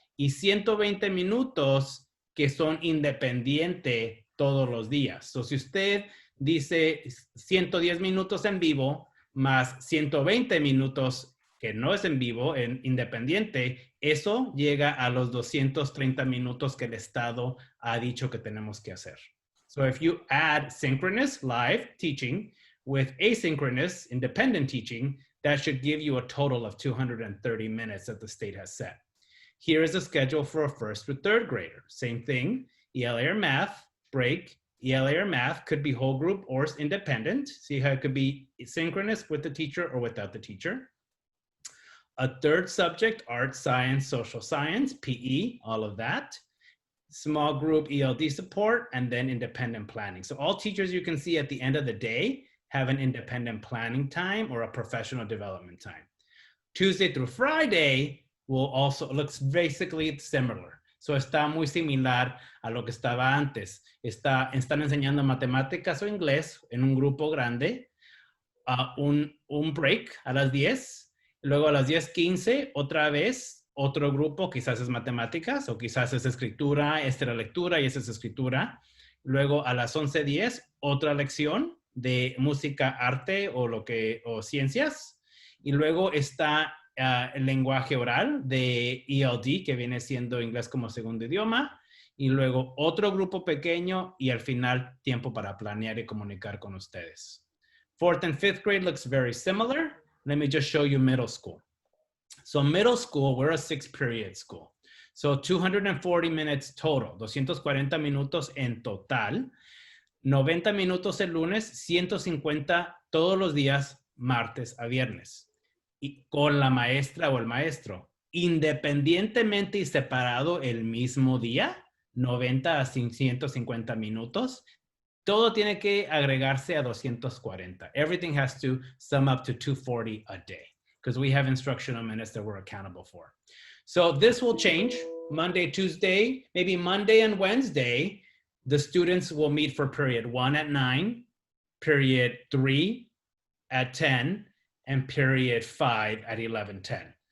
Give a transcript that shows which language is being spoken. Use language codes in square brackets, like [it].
[es] Y 120 minutos que son independientes todos los días. So si usted dice 110 minutos en vivo más 120 minutos que no es en vivo, en independiente, eso llega a los 230 minutos que el Estado ha dicho que tenemos que hacer. [en] So if you add synchronous live teaching with asynchronous independent teaching, that should give you a total of 230 minutes that the state has set. Here is the schedule for a first through third grader. Same thing, ELA or math, break. ELA or math could be whole group or independent. See how it could be synchronous with the teacher or without the teacher. A third subject, art, science, social science, PE, all of that. Small group ELD support, and then independent planning. So all teachers you can see at the end of the day have an independent planning time or a professional development time. Tuesday through Friday will also looks basically similar. [es] So está muy similar a lo que estaba antes. Están enseñando matemáticas o inglés en un grupo grande, un break a las 10, luego a las 10:15 otra vez otro grupo, quizás es matemáticas o quizás es escritura, esta es la lectura y esa es escritura. Luego a las 11:10 otra lección de música, arte o ciencias. Y luego está el lenguaje oral de ELD, que viene siendo inglés como segundo idioma, y luego otro grupo pequeño y al final tiempo para planear y comunicar con ustedes. [en] Fourth and fifth grade looks very similar. Let me just show you middle school. So middle school, we're a 6-period school. [es] So [en] 240 minutes total, [es] 240 minutos en total, 90 minutos el lunes, 150 todos los días, martes a viernes. Y con la maestra o el maestro, independientemente y separado el mismo día, 90 a 150 minutos, todo tiene que agregarse a 240. [en] Everything has to sum up to 240 a day because we have instructional minutes that we're accountable for. So this will change Monday, Tuesday, maybe Monday and Wednesday. The students will meet for period 1 at 9, period 3 at 10, and period 5 at 11:10.